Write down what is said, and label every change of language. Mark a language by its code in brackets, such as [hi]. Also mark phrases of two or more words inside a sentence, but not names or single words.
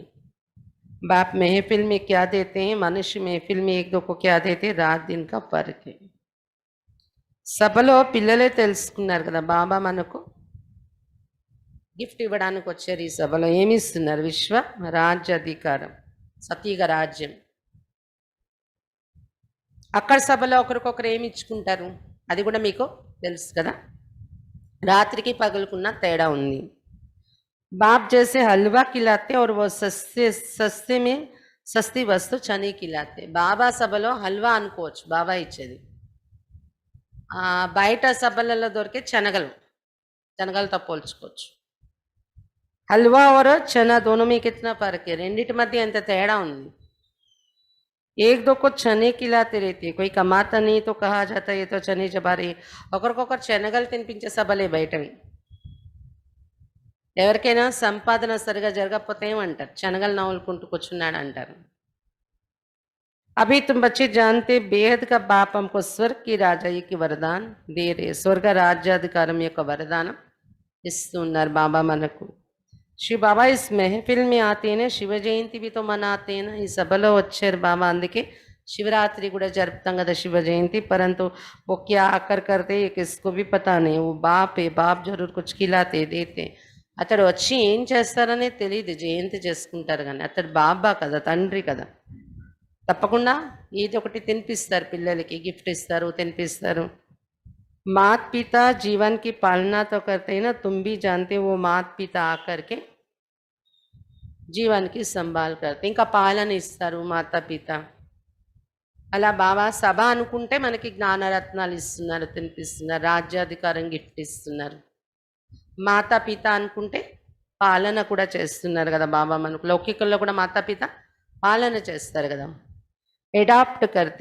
[hi] बाप महफिल में क्या देते हैं, मनुष्य महफिल में एक दो को क्या देते, रात दिन का फर्क है. [te] సభలో పిల్లలే తెలుసుకున్నారు కదా బాబా మనకు గిఫ్ట్ ఇవ్వడానికి వచ్చారు. ఈ సభలో ఏమి ఇస్తున్నారు? విశ్వ రాజ్యాధికారం, సతీగ రాజ్యం. అక్కడ సభలో ఒకరికొకరు ఏమి ఇచ్చుకుంటారు అది కూడా మీకు తెలుసు కదా. రాత్రికి పగలుకున్న తేడా ఉంది. [hi] बाप जैसे हलवा खिलाते और वो సస్తే में सस्ती वस्तु चनी खिलाते. [te] బాబా సభలో హల్వా అనుకోవచ్చు బాబా ఇచ్చేది. బయట సభలలో దొరికే శనగలతో పోల్చుకోవచ్చు. [hi] हलवा और चना दोनों में कितना फर्क है, [te] రెండిటి మధ్య ఎంత తేడా ఉంది. [hi] एक दो को चने खिलाते रहते, कोई कमाता नहीं तो कहा जाता है ये तो चने चबा रही. [te] ఒకరికొకరు శనగలు తినిపించే సభలే బయటవి. ఎవరికైనా సంపాదన సరిగా జరగకపోతే ఏమంటారు, శనగలు నవ్వులుకుంటూ కూర్చున్నాడు అంటారు. [hi] अभी तुम बच्चे जानते बेहद का बाप हमको स्वर्ग की राजाई की वरदान दे रहे. [te] స్వర్గ రాజ్యాధికారం యొక్క వరదానం ఇస్తున్నారు బాబా మనకు. [hi] शिव बाबा इस महफिल में आते हैं ना, शिव जयंती भी तो मनाते हैं ना. [te] ఈ సభలో వచ్చారు బాబా, అందుకే శివరాత్రి కూడా జరుపుతాం కదా శివ జయంతి. [hi] परंतु वो क्या आकर करते ये किसको भी पता नहीं. वो बाप है, बाप जरूर कुछ खिलाते देते. [te] అతడు వచ్చి ఏం చేస్తారనే తెలియదు, జయంతి చేసుకుంటారు కానీ అతడు బాబా కదా, తండ్రి కదా. తప్పకుండా ఏదో ఒకటి తినిపిస్తారు పిల్లలకి, గిఫ్ట్ ఇస్తారు, తినిపిస్తారు. [hi] मात पिता जीवन की पालना तो करते हैं ना, तुम भी जानते हो वो मात पिता आकर के जीवन की संभाल करते, [te] ఇంకా పాలన ఇస్తారు మాతా పిత. అలా బాబా సభ అనుకుంటే మనకి జ్ఞానరత్నాలు ఇస్తున్నారు, తినిపిస్తున్నారు, రాజ్యాధికారం గిఫ్ట్ ఇస్తున్నారు. మాతా పిత అనుకుంటే పాలన కూడా చేస్తున్నారు కదా బాబా మనకు. లౌకికంలో కూడా మాతా పిత పాలన చేస్తారు కదా, [hi] अडॉप्ट करते.